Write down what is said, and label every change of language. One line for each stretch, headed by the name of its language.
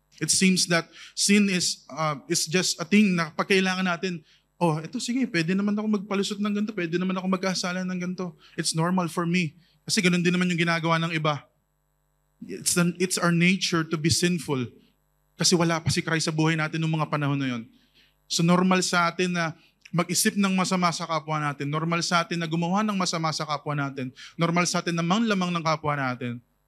English: It seems that sin is just a thing
Filipino: na pagkailangan natin, oh, ito sige, pwede naman ako magpalusot ng ganito, pwede naman ako magkasala ng ganito.
English: It's normal for me.
Filipino: Kasi ganun din naman yung ginagawa ng iba.
English: It's our nature to be sinful.
Filipino: Kasi wala pa si Christ sa buhay natin noong mga panahon na yun. So normal sa atin na mag-isip ng masama sa kapwa natin. Normal sa atin na gumawa ng masama sa kapwa natin. Normal sa atin na manglamang ng kapwa natin.